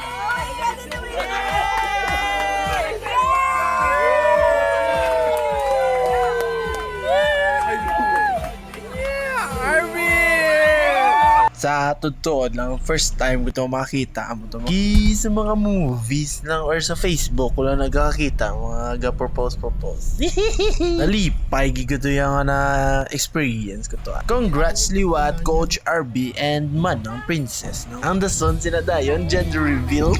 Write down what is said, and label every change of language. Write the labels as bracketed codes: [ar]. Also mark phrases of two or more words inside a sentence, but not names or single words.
[tl] Sa totoo lang, [en] first time [tl] ko ito makita mo ito. [hil] Sa mga movies lang or sa Facebook ko lang nagkakita, mga ga-propose. Nalipay, gigo to yung na experience ko to. [en] Congrats Liwat, Coach RB, and Manang Princess. No? [hil] Ang dason sinadayon, [en] gender reveal.